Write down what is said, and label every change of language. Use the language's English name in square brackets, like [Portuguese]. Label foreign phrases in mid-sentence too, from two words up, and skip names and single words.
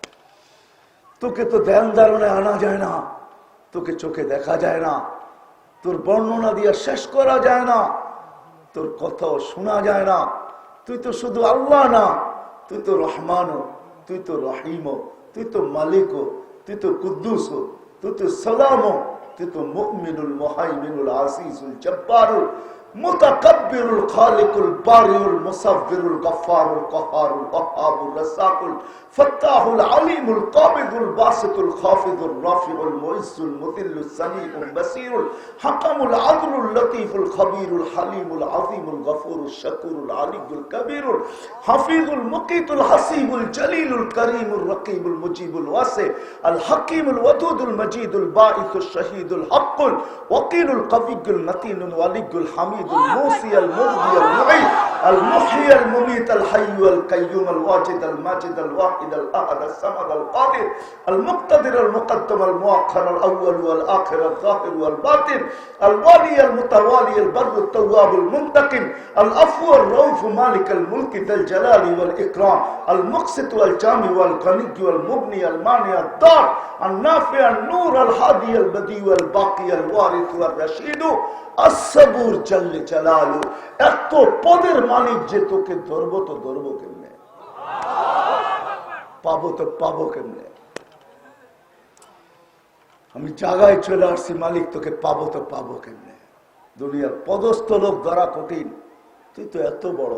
[Bangla] তোকে তো ধ্যান ধারণে আনা যায় না, তোকে চোখে দেখা যায় না, তোর বর্ণনা দিয়ে শেষ করা যায় না, তোর কথাও শোনা যায় না। তুই তো শুধু আল্লাহ না, তুই তো রহমানও, তুই তো রহিমও, তুই তো মালিকও, তুই তো কুদ্দুসও, তুই তো সালামও, তুই তো [Arabic] المؤمن المهيمن العزيز الجبار المتكبر الخالق البارئ المصور الغفار القهار الوهاب الرزاق الفتاح العليم القابض الباسط الخافض الرافع المعز المذل السميع البصير الحكم العدل اللطيف الخبير الحليم العظيم الغفور الشكور العلي الكبير الحفيظ المقيت الحسيب الجليل الكريم الرقيب المجيب الواسع الحكيم الودود المجيد الباعث الشهيد الحق الوكيل القوي المتين الولي الحميد الموصي المغني المعيد المحيي المميت الحي القيوم الواجد الماجد الواحد الاحد الصمد القادر المقتدر المقدم المؤخر الاول والاخر الظاهر والباطن الوالي المتوالي البر التواب المنتقم العفو الرؤوف مالك الملك ذا الجلال والاكرام المقسط والجامع والغني والمغني المانع الضار النافع النور الهادي البديع الباقي الوارث والرشيد الصبور جل جلاله। [Bangla] এত পদের মালিক যে তোকে ধরবো তো ধরবো কেমনে, পাবো তো পাবো কেমনে? আমি জায়গায় চলে আসছি, মালিক তোকে পাবো তো পাবো কেমনে? দুনিয়ার পদস্থ লোক ধরা কঠিন, তুই তো এত বড়।